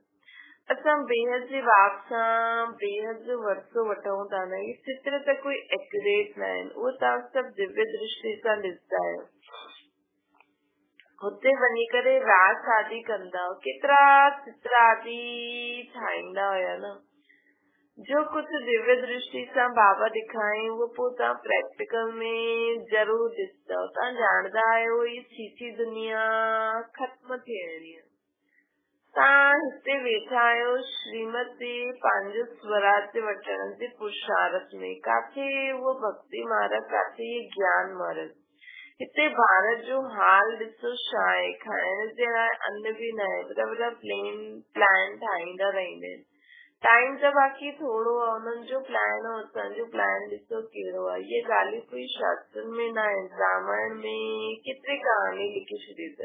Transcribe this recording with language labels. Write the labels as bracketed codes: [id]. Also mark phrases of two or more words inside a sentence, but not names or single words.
[sd] असां बेहद जे बाप सां बेहद जो वरसो वठूं था न, इहे चित्र त कोई एक्यूरेट न आहिनि, उहो तव्हां सभु दिव्य दृष्टि सां ॾिसंदा आहियो। हुते वञी करे रास आदि कंदा, केतिरा चित्र आदि ठाहींदा हुया न। जो कुझु दिव्य दृष्टि सां बाबा ॾेखारियईं उहो पोइ तव्हां प्रैक्टिकल में जरूर ॾिसंदव। तव्हां ॼाणदा आहियो ही छीछी दुनिया ख़त्म थियणी आहे। तव्हां हिते वेठा आहियो श्रीमत ते पंहिंजो स्वराज्य वठण जे पुरुषार्थ में, काथे उहो भक्ति मार्ग, काथे ये ज्ञान मार्ग। हिते भारत जो हाल ॾिसो छा आहे, खाइण जे लाइ अन्न बि न आहे, वॾा प्लान ठाहींदा रहंदा आहिनि। टाइम त बाक़ी थोरो आहे, उन्हनि जो प्लान ऐं असांजो प्लान ॾिसो कहिड़ो आहे। इहे ॻाल्हियूं कोई शास्त्रनि में न आहिनि, रामायण में केतिरी कहाणी लिखी छॾी अथनि।